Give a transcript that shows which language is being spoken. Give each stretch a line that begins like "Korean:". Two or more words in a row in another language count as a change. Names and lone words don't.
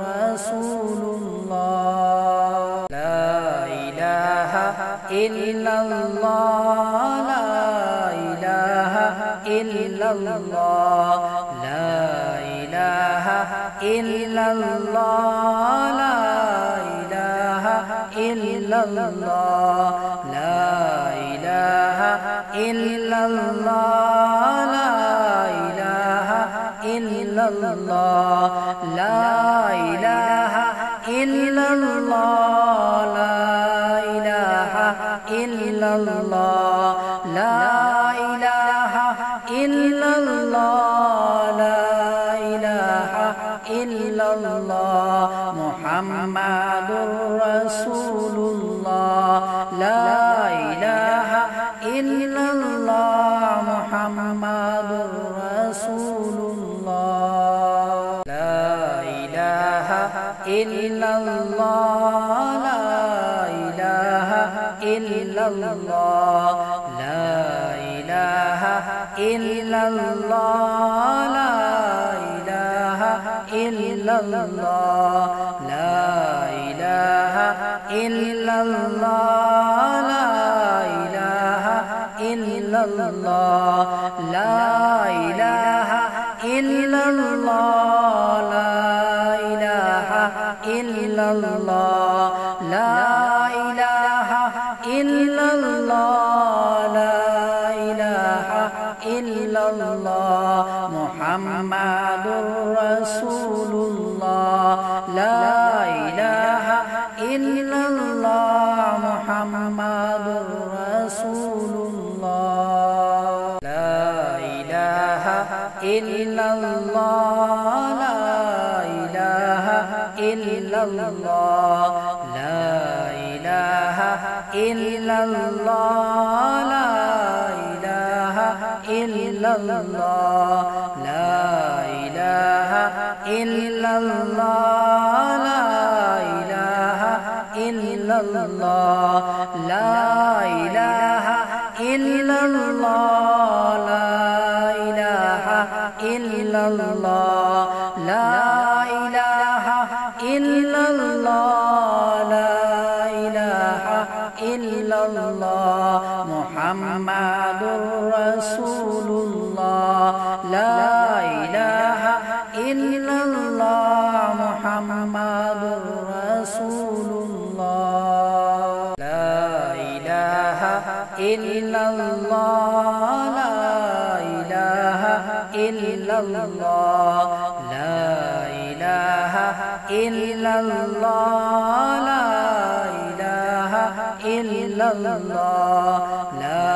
Arabic: رسول الله لا إله إلا الله لا إله إلا الله لا إله إلا الله لا إله إلا الله لا إله إلا الله, لا إله إلا الله، لا إله إلا الله، لا إله إلا الله، لا إله إلا الله، لا إله إلا الله، محمد رسول الله، لا إله إلا الله، محمد Rasulullah, لا إله إلا الله، لا إله إلا الله، لا إله إلا الله، لا إله إلا الله، لا إله إلا الله, لا إله إلا الله، لا إله إلا الله، لا إله إلا الله، لا إله إلا الله، لا إله إلا الله، محمد رسول الله، لا إله إلا الله، محمد Rasulullah, لا إله إلا الله، لا إله إلا الله، لا إله إلا الله، لا إله إلا الله، لا إله إلا الله, لا إله إلا الله، لا إله إلا الله، لا إله إلا الله، لا إله إلا الله، لا إله إلا الله، محمد رسول الله، لا إله إلا الله، محمد Rasulullah, لا إله إلا الله، لا إله إلا الله، لا إله إلا الله، لا إله إلا الله، لا